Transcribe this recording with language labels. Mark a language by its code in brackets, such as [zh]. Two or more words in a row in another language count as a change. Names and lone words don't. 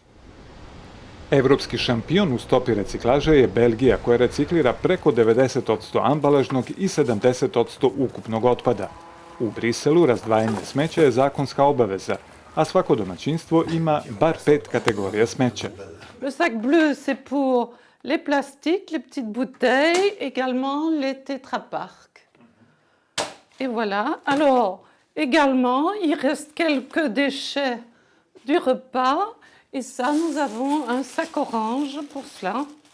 [sr] Evropski šampion u stopi reciklaže je Belgija, koja reciklira preko 90% ambalažnog i 70% ukupnog otpada. U Briselu razdvajanje smeća je zakonska obaveza, a svako domaćinstvo ima bar 5 kategorija smeća. [fr] Le sac bleu, c'est pour les plastiques, les petites bouteilles, également les tétraparks. Et voilà. Alors, également, il reste quelques déchets du repas. Et ça, nous avons un sac orange pour cela.